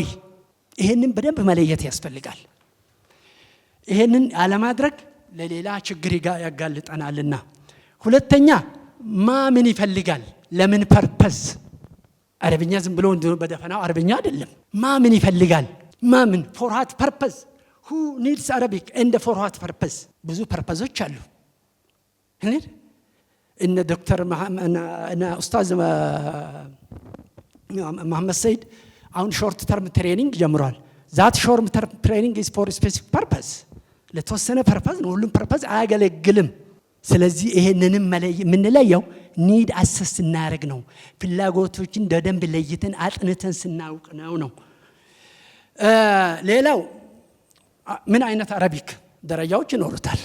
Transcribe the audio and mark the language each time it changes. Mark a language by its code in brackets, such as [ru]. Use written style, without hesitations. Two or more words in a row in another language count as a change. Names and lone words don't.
[am] ይሄንን በደንብ መለየት ያስፈልጋል። ይሄንን አለማድረግ ለሌላ ችግር ያጋልጠናልና። ሁለተኛ ምን ይፈልጋል? ለምን ፐርፐስ? አረብኛ ዝም ብሎ በደፈናው አረብኛ አይደለም። ምን ይፈልጋል? [en] ምን for what purpose? who needs Arabic and for what purpose? [am] ብዙ ፐርፐዞች አሉ። እነ ዶክተር እና ኡስታዝ መሐመድ ሰይድ አሁን ሾርት [en] term training [am] ጀምሯል። [en] that short term training is for specific purpose። [am] ለተወሰነ ፐርፐዝ ነው፣ ሁሉም ፐርፐዝ አያገለግልም። ስለዚህ ይሄንንም የምንለየው [en] need assess [am] ስናደርግ ነው። ፍላጎቶችን በደንብ ለይተን አጥንተን ስናውቅ ነው። ሌላው ምን አይነት አረቢክ ደረጃዎች ይኖሩታል?